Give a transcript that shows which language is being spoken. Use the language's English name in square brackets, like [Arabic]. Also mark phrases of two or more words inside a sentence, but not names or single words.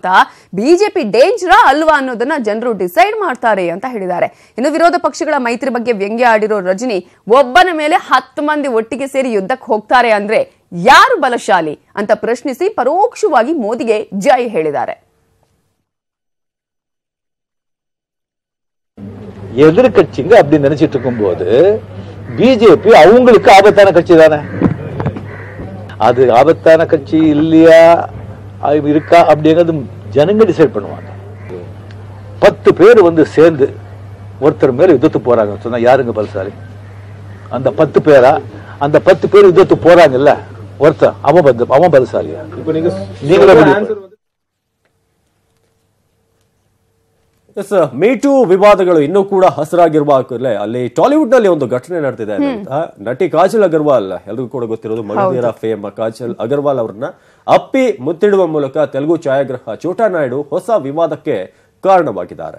[Kannada] ಬಿಜೆಪಿ ಡೇಂಜರಾ ಅಲ್ವಾ ಅನ್ನೋದನ್ನ ಜನರು ಡಿಸೈಡ್ ಮಾಡ್ತಾರೆ ಅಂತ ಹೇಳಿದ್ದಾರೆ. ಇನ್ನು ವಿರೋಧ ಪಕ್ಷಗಳ ಮೈತ್ರಿ ಬಗ್ಗೆ ವ್ಯಂಗ್ಯ ಆಡಿರೋ ರಜನಿ ಒಬ್ಬನ ಮೇಲೆ 10 ಮಂದಿ ಒಟ್ಟಿಗೆ ಸೇರಿ ಯುದ್ಧಕ್ಕೆ ಹೋಗ್ತಾರೆ ಅಂದ್ರೆ ಯಾರು ಬಲಶಾಲಿ ಅಂತ ಪ್ರಶ್ನಿಸಿ ಪರೋಕ್ಷವಾಗಿ ಮೋದಿಗೆ ಜೈ ಹೇಳಿದ್ದಾರೆ. [Tamil] எதிர்கட்சிங்க அப்படி நினைச்சிட்டு இருக்கும்போது பிஜேபி அவங்களுக்கு ஆபத்தான கட்சி தானே. அது ஆபத்தான கட்சி இல்லையா இருக்கா அப்படிங்கிறது ஜனங்க டிசைட் பண்ணுவாங்க. 10 பேர் சேர்ந்து ஒருத்தர் மேல யுத்தத்துக்கு போறாங்க சொன்னா யாருங்க பலசாலி? அந்த 10 பேரா? அந்த 10 பேர் யுத்தத்துக்கு போறாங்கல்ல ஒருத்தர், அவன் பலசாலியா? இப்போ நீங்களே [Kannada] ಮೀಟೂ ವಿವಾದಗಳು ಇನ್ನೂ ಕೂಡ ಹಸಿರಾಗಿರುವಾಗಲೇ ಅಲ್ಲಿ ಟಾಲಿವುಡ್ ನಲ್ಲಿ ಒಂದು ಘಟನೆ ನಡೆದಿದೆ. ನಟಿ ಕಾಜಲ್ ಅಗರ್ವಾಲ್, ಎಲ್ರಿಗೂ ಕೂಡ ಗೊತ್ತಿರೋದು ಮಗಧೀರ ಫೇಮ್ ಕಾಜಲ್ ಅಗರ್ವಾಲ್ ಅವರನ್ನ ಅಪ್ಪಿ ಮುತ್ತಿಡುವ ಮೂಲಕ ತೆಲುಗು ಛಾಯಾಗ್ರಾಹಕ ಚೋಟಾ ನಾಯ್ಡು ಹೊಸ ವಿವಾದಕ್ಕೆ ಕಾರಣವಾಗಿದ್ದಾರೆ.